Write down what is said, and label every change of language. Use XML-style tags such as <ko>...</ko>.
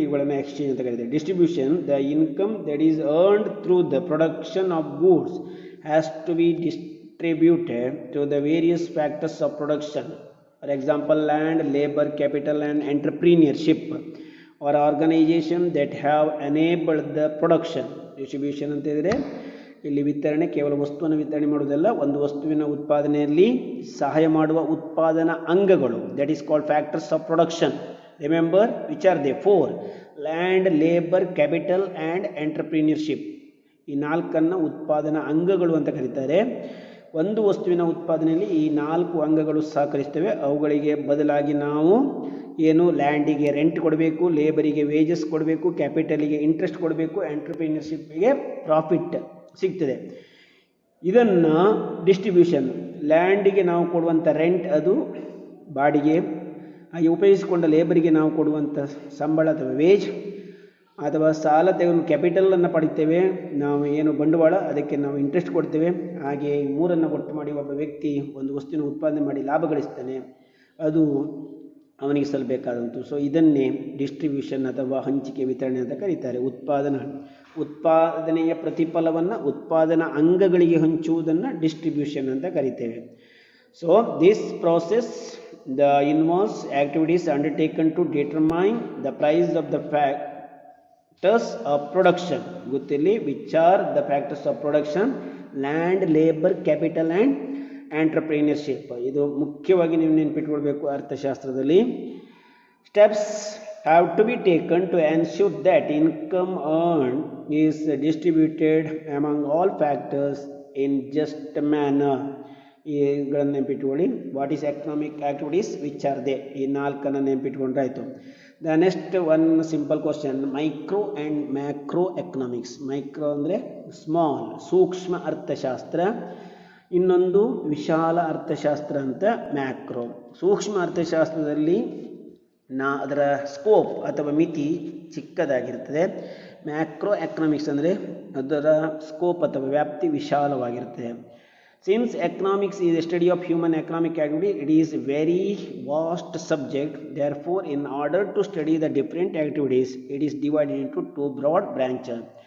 <kn>ಇವುಗಳನ್ನು ಎಕ್ಸ್ಚೇಂಜ್ ಅಂತ ಕರೀತಾರೆ.</kn> <en>Distribution, the income that is earned through the production of goods has to be distributed to the various factors of production. For example, land, labor, capital and entrepreneurship or organization that have enabled the production.</en> <kn>Distribution ಅಂತ ಹೇಳಿದ್ರೆ ಇಲ್ಲಿ ವಿತರಣೆ ಕೇವಲ ವಸ್ತುವನ್ನು ವಿತರಣೆ ಮಾಡುವುದಲ್ಲ, ಒಂದು ವಸ್ತುವಿನ ಉತ್ಪಾದನೆಯಲ್ಲಿ ಸಹಾಯ ಮಾಡುವ ಉತ್ಪಾದನಾ ಅಂಗಗಳು,</kn> <en>that is called factors of production. Remember, which are they? 4: land, labor, capital and entrepreneurship.</en> <kn>ಈ ನಾಲ್ಕನ್ನು ಉತ್ಪಾದನಾ ಅಂಗಗಳು ಅಂತ ಕರೀತಾರೆ. ಒಂದು ವಸ್ತುವಿನ ಉತ್ಪಾದನೆಯಲ್ಲಿ ಈ 4 ಅಂಗಗಳು ಸಹಕರಿಸ್ತವೆ. ಅವುಗಳಿಗೆ ಬದಲಾಗಿ ನಾವು ಏನು ಲ್ಯಾಂಡಿಗೆ ರೆಂಟ್ ಕೊಡಬೇಕು, ಲೇಬರಿಗೆ ವೇಜಸ್ ಕೊಡಬೇಕು, ಕ್ಯಾಪಿಟಲಿಗೆ ಇಂಟ್ರೆಸ್ಟ್ ಕೊಡಬೇಕು, ಎಂಟರ್ಪ್ರಿನರ್ಶಿಪ್ಗೆ ಪ್ರಾಫಿಟ್ ಸಿಗ್ತದೆ. ಇದನ್ನು ಡಿಸ್ಟ್ರಿಬ್ಯೂಷನ್, ಲ್ಯಾಂಡಿಗೆ ನಾವು ಕೊಡುವಂಥ ರೆಂಟ್ ಅದು ಬಾಡಿಗೆ, ಹಾಗೆ ಉಪಯೋಗಿಸಿಕೊಂಡ ಲೇಬರಿಗೆ ನಾವು ಕೊಡುವಂಥ ಸಂಬಳ ಅಥವಾ ವೇಜ್, ಅಥವಾ ಸಾಲ ತೆಗೆದು ಕ್ಯಾಪಿಟಲನ್ನು ಪಡಿತೇವೆ, ನಾವು ಏನು ಬಂಡವಾಳ ಅದಕ್ಕೆ ನಾವು ಇಂಟ್ರೆಸ್ಟ್ ಕೊಡ್ತೇವೆ. ಹಾಗೆ ಈ ಮೂರನ್ನು ಒಟ್ಟು ಮಾಡಿ ಒಬ್ಬ ವ್ಯಕ್ತಿ ಒಂದು ವಸ್ತುವಿನ ಉತ್ಪಾದನೆ ಮಾಡಿ ಲಾಭ ಗಳಿಸ್ತಾನೆ, ಅದು ಅವನಿಗೆ ಸಲ್ಲಬೇಕಾದಂತು. ಸೊ ಇದನ್ನೇ ಡಿಸ್ಟ್ರಿಬ್ಯೂಷನ್ ಅಥವಾ ಹಂಚಿಕೆ ವಿತರಣೆ ಅಂತ ಕರೀತಾರೆ. ಉತ್ಪಾದನೆಯ ಪ್ರತಿಫಲವನ್ನು ಉತ್ಪಾದನಾ ಅಂಗಗಳಿಗೆ ಹಂಚುವುದನ್ನು ಡಿಸ್ಟ್ರಿಬ್ಯೂಷನ್ ಅಂತ ಕರೀತೇವೆ.</kn> <en>So this process the involves activities undertaken to determine the price of the factors of production.</en> <kn>ಗೊತ್ತಿರಲಿ,</kn> <en>which are the factors of production: land, labor, capital and entrepreneurship.</en> <kn>ಇದು ಮುಖ್ಯವಾಗಿ ನೀವು ನೆನಪಿಟ್ಕೊಳ್ಬೇಕು ಅರ್ಥಶಾಸ್ತ್ರದಲ್ಲಿ.</kn> <en>Steps have to be taken to ensure that income earned is distributed among all factors in just manner.</en> <kn>ಇವುಗಳನ್ನು ನೆನಪಿಟ್ಕೊಳ್ಳಿ.</kn> <en>What is economic activities, which are they?</en> <kn>ಈ 4 ನೆನಪಿಟ್ಕೊಂಡ್ರಾಯ್ತು.</kn> <en>The next one simple question: micro and macro economics.</en> <kn>Micro ಅಂದರೆ small, ಸೂಕ್ಷ್ಮ ಅರ್ಥಶಾಸ್ತ್ರ. ಇನ್ನೊಂದು ವಿಶಾಲ ಅರ್ಥಶಾಸ್ತ್ರ ಅಂತ macro. ಸೂಕ್ಷ್ಮ ಅರ್ಥಶಾಸ್ತ್ರದಲ್ಲಿ ಅದರ ಸ್ಕೋಪ್ ಅಥವಾ ಮಿತಿ ಚಿಕ್ಕದಾಗಿರ್ತದೆ. ಮ್ಯಾಕ್ರೋ ಎಕನಾಮಿಕ್ಸ್ ಅಂದರೆ ಅದರ ಸ್ಕೋಪ್ ಅಥವಾ ವ್ಯಾಪ್ತಿ ವಿಶಾಲವಾಗಿರ್ತದೆ.</kn> <en>Since economics is a study of human economic activity, it is a very vast subject. Therefore, in order to study the different activities, it is divided into 2 broad branches.</en>